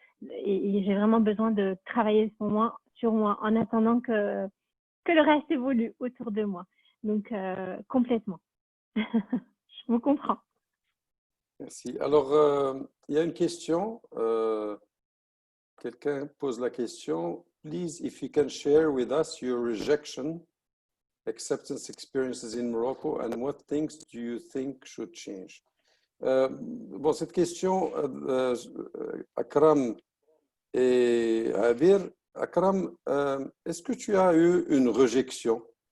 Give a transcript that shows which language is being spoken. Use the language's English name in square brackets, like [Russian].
[French] Et j'ai vraiment besoin de travailler sur moi en attendant que le reste évolue autour de moi. Donc complètement. Je vous comprends. Merci. Alors, il y a une question. Quelqu'un pose la question. [English] Please, if you can share with us your rejection, acceptance experiences in Morocco and what things do you think should change? [French] Bon, cette question, Akram et Abir. Akram, est-ce que tu as eu une rejection?